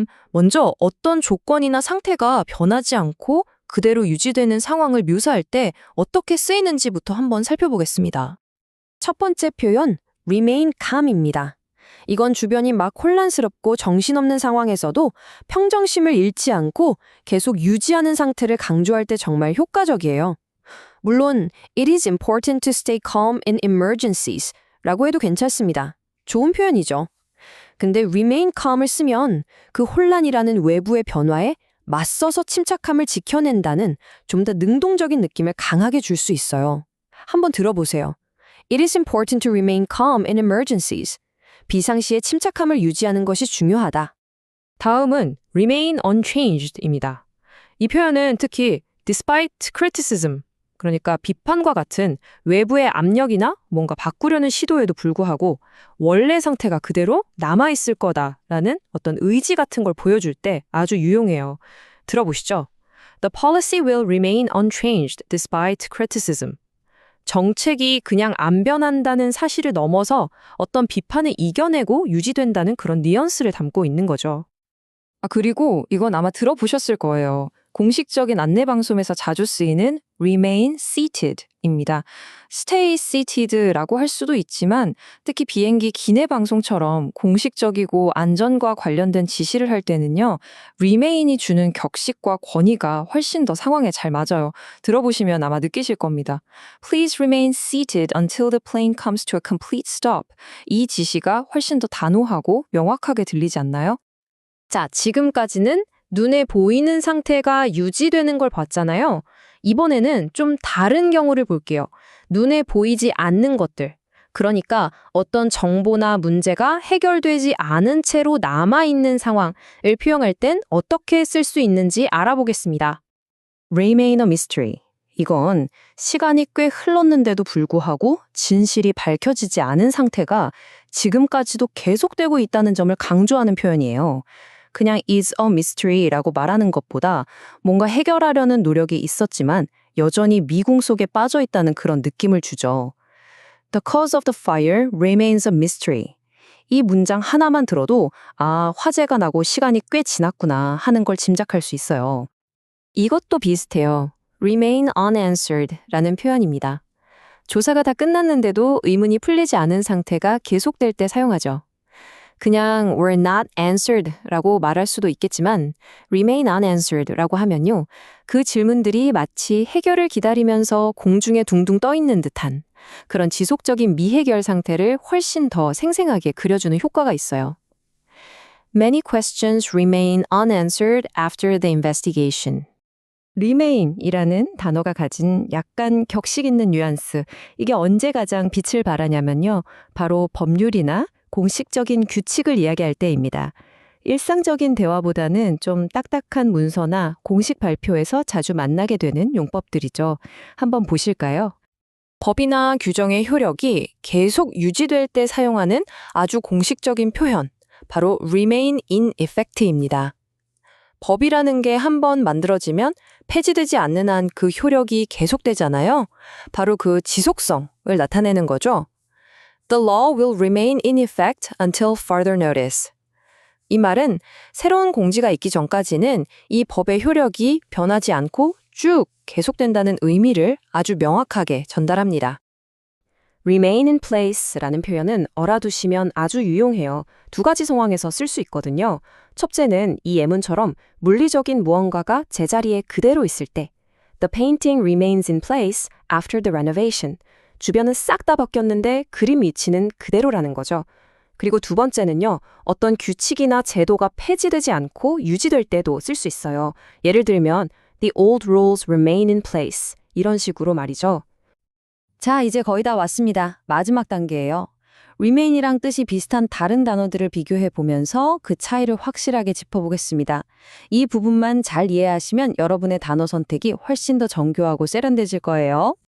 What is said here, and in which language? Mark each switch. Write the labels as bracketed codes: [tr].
[ko] 먼저 어떤 조건이나 상태가 변하지 않고 그대로 유지되는 상황을 묘사할 때 어떻게 쓰이는지부터 한번 살펴보겠습니다. 첫 번째 표현, remain calm입니다. 이건 주변이 막 혼란스럽고 정신없는 상황에서도 평정심을 잃지 않고 계속 유지하는 상태를 강조할 때 정말 효과적이에요. 물론 [en] it is important to stay calm in emergencies [ko] 라고 해도 괜찮습니다. 좋은 표현이죠. 근데 remain calm을 쓰면 그 혼란이라는 외부의 변화에 맞서서 침착함을 지켜낸다는 좀 더 능동적인 느낌을 강하게 줄 수 있어요. 한번 들어보세요. [en] It is important to remain calm in emergencies. [ko] 비상시에 침착함을 유지하는 것이 중요하다. 다음은 remain unchanged입니다. 이 표현은 특히 despite criticism, 그러니까 비판과 같은 외부의 압력이나 뭔가 바꾸려는 시도에도 불구하고 원래 상태가 그대로 남아있을 거다라는 어떤 의지 같은 걸 보여줄 때 아주 유용해요. 들어보시죠. [en] The policy will remain unchanged despite criticism. [ko] 정책이 그냥 안 변한다는 사실을 넘어서 어떤 비판을 이겨내고 유지된다는 그런 뉘앙스를 담고 있는 거죠. 그리고 이건 아마 들어보셨을 거예요. 공식적인 안내방송에서 자주 쓰이는 remain seated입니다. stay seated라고 할 수도 있지만 특히 비행기 기내 방송처럼 공식적이고 안전과 관련된 지시를 할 때는요. remain이 주는 격식과 권위가 훨씬 더 상황에 잘 맞아요. 들어보시면 아마 느끼실 겁니다. [en] Please remain seated until the plane comes to a complete stop. [ko] 이 지시가 훨씬 더 단호하고 명확하게 들리지 않나요? 자, 지금까지는 눈에 보이는 상태가 유지되는 걸 봤잖아요. 이번에는 좀 다른 경우를 볼게요. 눈에 보이지 않는 것들. 그러니까 어떤 정보나 문제가 해결되지 않은 채로 남아있는 상황을 표현할 땐 어떻게 쓸 수 있는지 알아보겠습니다. [en] Remain a mystery. [ko] 이건 시간이 꽤 흘렀는데도 불구하고 진실이 밝혀지지 않은 상태가 지금까지도 계속되고 있다는 점을 강조하는 표현이에요. 그냥 is a mystery라고 말하는 것보다 뭔가 해결하려는 노력이 있었지만 여전히 미궁 속에 빠져 있다는 그런 느낌을 주죠. [en] The cause of the fire remains a mystery. [ko] 이 문장 하나만 들어도 화재가 나고 시간이 꽤 지났구나 하는 걸 짐작할 수 있어요. 이것도 비슷해요. remain unanswered 라는 표현입니다. 조사가 다 끝났는데도 의문이 풀리지 않은 상태가 계속될 때 사용하죠. 그냥 were not answered 라고 말할 수도 있겠지만 remain unanswered 라고 하면요. 그 질문들이 마치 해결을 기다리면서 공중에 둥둥 떠 있는 듯한 그런 지속적인 미해결 상태를 훨씬 더 생생하게 그려주는 효과가 있어요. [en] Many questions remain unanswered after the investigation. [ko] remain이라는 단어가 가진 약간 격식 있는 뉘앙스, 이게 언제 가장 빛을 발하냐면요. 바로 법률이나 공식적인 규칙을 이야기할 때입니다. 일상적인 대화보다는 좀 딱딱한 문서나 공식 발표에서 자주 만나게 되는 용법들이죠. 한번 보실까요? 법이나 규정의 효력이 계속 유지될 때 사용하는 아주 공식적인 표현, 바로 remain in effect입니다. 법이라는 게 한 번 만들어지면 폐지되지 않는 한 그 효력이 계속되잖아요. 바로 그 지속성을 나타내는 거죠. [en] The law will remain in effect until further notice. [ko] 이 말은 새로운 공지가 있기 전까지는 이 법의 효력이 변하지 않고 쭉 계속된다는 의미를 아주 명확하게 전달합니다. remain in place라는 표현은 알아두시면 아주 유용해요. 두 가지 상황에서 쓸 수 있거든요. 첫째는 이 예문처럼 물리적인 무언가가 제자리에 그대로 있을 때 [en] The painting remains in place after the renovation. [ko] 주변은 싹 다 바뀌었는데 그림 위치는 그대로라는 거죠. 그리고 두 번째는요. 어떤 규칙이나 제도가 폐지되지 않고 유지될 때도 쓸 수 있어요. 예를 들면 [en] The old rules remain in place. [ko] 이런 식으로 말이죠. 자, 이제 거의 다 왔습니다. 마지막 단계예요. remain이랑 뜻이 비슷한 다른 단어들을 비교해 보면서 그 차이를 확실하게 짚어보겠습니다. 이 부분만 잘 이해하시면 여러분의 단어 선택이 훨씬 더 정교하고 세련돼질 거예요.